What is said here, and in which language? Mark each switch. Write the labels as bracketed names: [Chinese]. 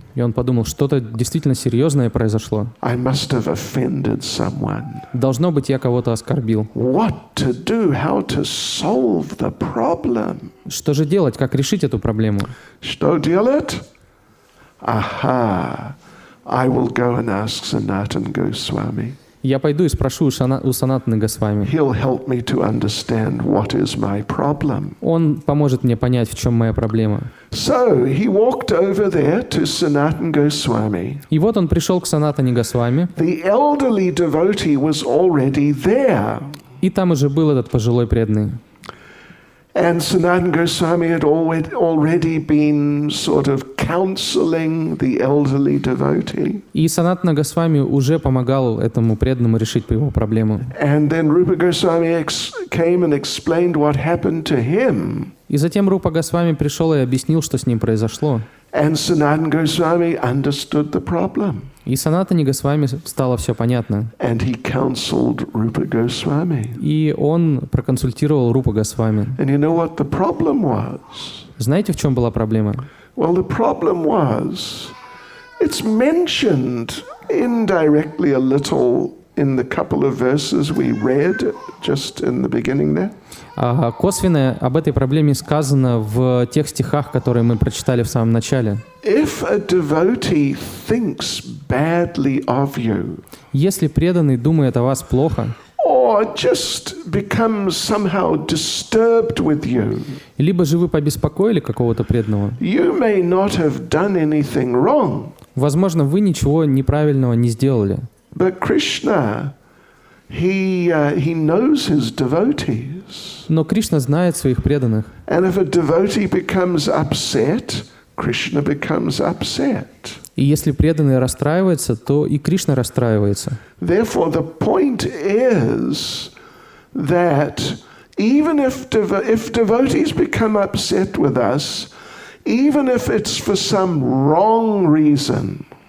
[Russian] И он подумал, что-то действительно серьезное произошло. [English] I must have offended someone. [Russian] Должно быть, я кого-то оскорбил. [English] What to do? How to solve the problem? [Russian] Что же делать? Как решить эту проблему? Что делать? Aha! [English] I will go and ask Sanatana Goswami. [Russian] Я пойду и спрошу у Санатаны Госвами. [English] He'll help me to understand what is my problem. [Russian] Он поможет мне понять, в чем моя проблема. [English] So he walked over there to Sanatana Goswami. [Russian] И вот он пришел к Санатане Госвами. [English] The elderly devotee was already there. [Russian] И там уже был этот пожилой преданный. [English] And Sanatana Goswami had already been sort of counseling the elderly devotee. [Russian] И Санатана Госвами уже помогал этому преданному решить его проблему. [English] And then Rupa Goswami came and explained what happened to him. [Russian] И затем Рупа Госвами пришел и объяснил, что с ним произошло. [English] And Sanatana Goswami understood the problem. [Russian] И Санатане Госвами стало все понятно. [English] And he counseled Rupa Goswami. [Russian] И он проконсультировал Рупа Госвами. [English] And you know what the problem was? [Russian] Знаете, в чем была проблема? [English] Well, the problem was, it's mentioned indirectly a little in the couple of verses we read just in the beginning there. [Russian] Косвенно об этой проблеме сказано в тех стихах, которые мы прочитали в самом начале. [English] If a devotee thinks badly of you, [Russian] если преданный думает о вас плохо, [English] or just becomes somehow disturbed with you, [Russian] либо же вы побеспокоили какого-то преданного, [English] you may not have done anything wrong. [Russian] Возможно, вы ничего неправильного не сделали. [English] But Krishna, he knows his devotees. [Russian] Но Кришна знает своих преданных. [English] And if a devotee becomes upset, Krishna becomes upset. [Russian] И если преданный расстраивается, то и Кришна расстраивается. [English] Therefore, the point is that even if devotees become upset with us, even if it's for some wrong reason,